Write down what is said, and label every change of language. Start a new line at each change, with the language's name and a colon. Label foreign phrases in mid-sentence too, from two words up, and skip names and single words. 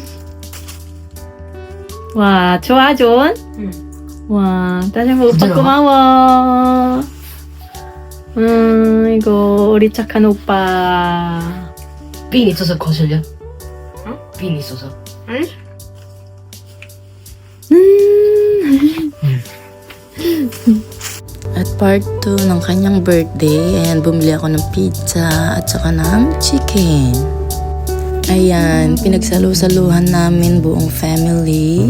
Korean: 와, 좋아, 존? 응. 와, 따뜻한 오빠 부드러워. 고마워. 이거 우리 착한 오빠. 삥 있어서 거슬려? 응? 삥 있어서. 응?
Filipino: At part 2 ng kanyang birthday, ayan, bumili ako ng pizza at saka ng chicken. Ayan, pinagsalu-saluhan namin buong family.